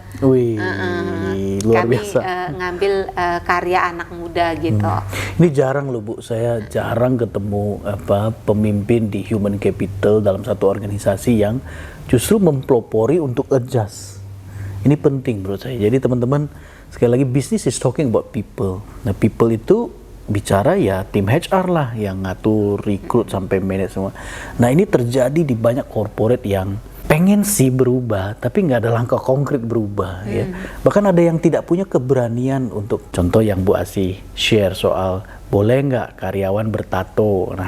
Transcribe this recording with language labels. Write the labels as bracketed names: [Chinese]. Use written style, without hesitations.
[Indonesian] Luar biasa. Ngambil karya anak muda gitu. Ini jarang loh Bu, saya jarang ketemu pemimpin di human capital dalam satu organisasi yang justru mempelopori untuk adjust. Ini penting menurut saya. Jadi teman-teman sekali lagi [English] business is talking about people. [Indonesian] Nah people itu bicara ya tim HR lah yang ngatur, rekrut sampai manage semua. Nah ini terjadi di banyak corporate yang pengen sih berubah, tapi nggak ada langkah konkret berubah. Ya. Bahkan ada yang tidak punya keberanian untuk, contoh yang Bu Asih share soal boleh nggak karyawan bertato.